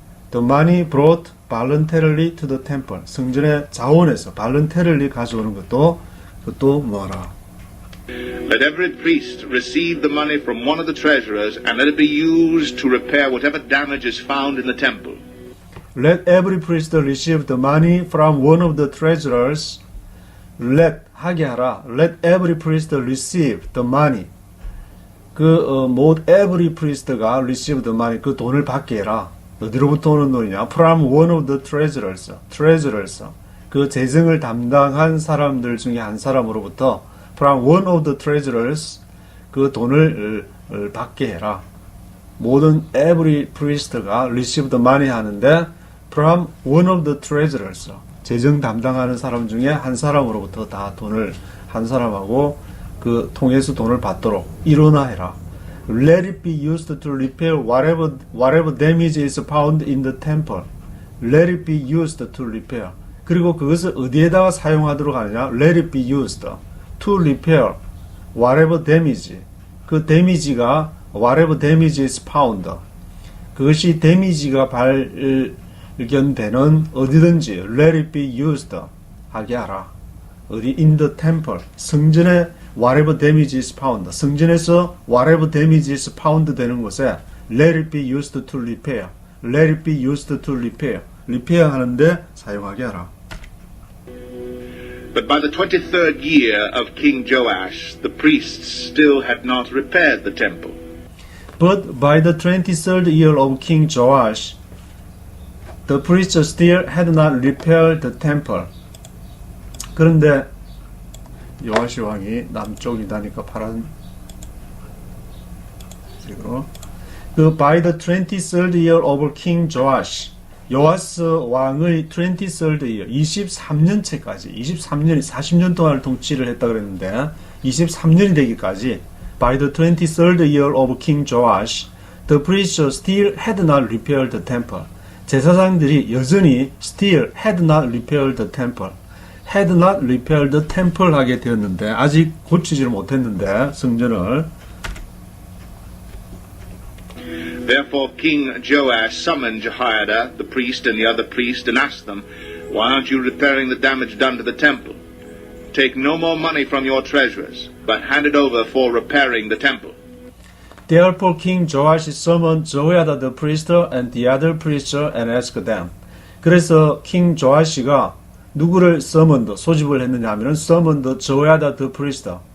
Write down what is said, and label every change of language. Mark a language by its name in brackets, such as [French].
[English] The money brought voluntarily to the temple. [Korean] 성전에 자원해서 voluntarily 가져오는 그것도 뭐라? [English] Let every priest receive the money from one of the treasurers, and let it be used to repair whatever damage is found in the temple. Let every priest receive the money from one of the treasurers. [Korean] Let 하게 하라. [English] Let every priest receive the money. every priest가 receive the money, [Korean] 그 돈을 받게 해라. 어디로부터 오는 돈이냐? [English] From one of the treasurers. [Korean] 그 재정을 담당한 사람들 중에 한 사람으로부터 [English] from one of the treasurers [Korean] 그 돈을 받게 해라. 모든 every priest가 [English] receive the money [Korean] 하는데 [English] from one of the treasurers [Korean] 재정 담당하는 사람 중에 한 사람으로부터 다 돈을 한 사람하고 그 통해서 돈을 받도록 일어나해라. [English] Let it be used to repair whatever damage is found in the temple. Let it be used to repair. [Korean] 그리고 그것을 어디에다가 사용하도록 하느냐? [English] Let it be used to repair whatever damage. 그 damage가 whatever damage is found. [Korean] 그것이 damage가 발견되는 어디든지 [English] let it be used [Korean] 하게 하라. [English] 어디 in the temple. 성전에 whatever damage is found. 성전에서 whatever damage is found [Korean] 되는 곳에 [English] let it be used to repair. Let it be used to repair. [Korean] repair 하는데 사용하게 하라. [English] But by the 23rd year of King Joash, the priests still had not repaired the temple. But by the 23rd year of King Joash, the priests still had not repaired the temple. [Korean] 그런데 요아시 왕이 남쪽이다니까 파란색으로 [English] by the 23rd year of King Joash, 요아스 왕의 23rd year, 23년째까지 23년이 40년 동안 통치를 했다 그랬는데 23년이 되기까지 by the 23rd year of King Joash, the priests still had not repaired the temple. [Korean] 제사장들이 여전히 [English] still had not repaired the temple. had not repaired the temple [Korean] 하게 되었는데 아직 고치지를 못했는데 성전을 [English] Therefore King Joash summoned Jehoiada, the priest, and the other priest, and asked them, Why aren't you repairing the damage done to the temple? Take no more money from your treasurers, but hand it over for repairing the temple. Therefore King Joash summoned Jehoiada the priest and the other priests and asked them. [Korean] 그래서 king 조아시가 누구를 소집을 했느냐 하면은 [English] summoned Jehoiada the priest.